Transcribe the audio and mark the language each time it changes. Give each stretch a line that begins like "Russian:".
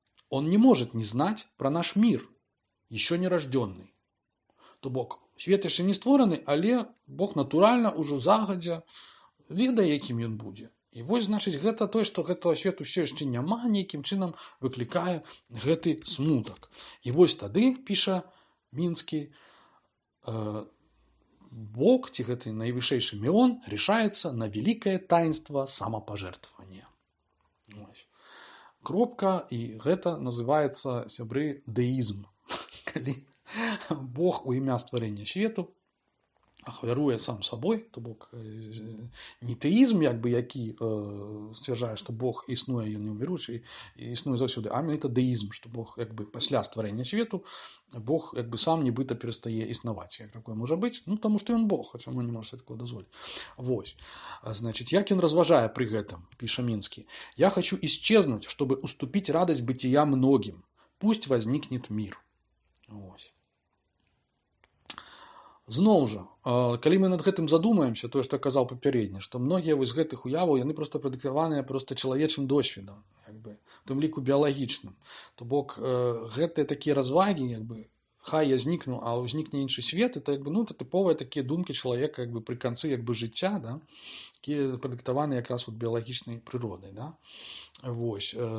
Russian: Он не может не знать про наш мир, еще не рожденный.
Belarusian: То бок, свет яшчэ не створаны, але Бог натуральна ўжо загадзя ведае, якім ён будзе. І вось, значыць, гэта тое, што гэтага свету ўсё яшчэ няма, нейкім чынам выклікае гэты смутак. І вось тады, піша Мінскі, Бог, ці гэты найвышэйшы Меон,
Russian: решается на великое таинство самопожертвования.
Belarusian: Кропка, і гэта называецца, сябры, дэізм. Калі Бог у імя стварэння свету ахвяруе сам сабой, то бок не тэізм, як бы, які сцвярджае, што Бог існуе, ён неўміручы і існуе заўсёды, а менавіта дэізм, што Бог, як бы, пасля стварэння свету Бог, як бы, сам нібыта перастае існаваць. Як такое можа быць? Ну, таму што ён Бог, хаця мы не можа такого дазволіць. Вось. Значыць, як ён разважае пры гэтым, піша Мінскі.
Russian: «Я хочу исчезнуть, чтобы уступить радость бытия многим. Пусть возникнет мир». Вось.
Belarusian: Зноў жа, калі мы над гэтым задумаемся, тое, што казаў папярэдне, што многія вось гэтых уяваў, яны проста прадыктаваныя проста чалавечым досведам, як бы, у тым ліку біялагічным. То бок, гэтыя такія развагі, як бы, хай я знікну, а ўзнікне іншы свет, это, як бы, ну, это тыповыя такія думкі чалавека, як бы, пры канцы, як бы, жыцця, да, якія прадыктаваныя якраз от біялагічнай прыродай, да. Вось.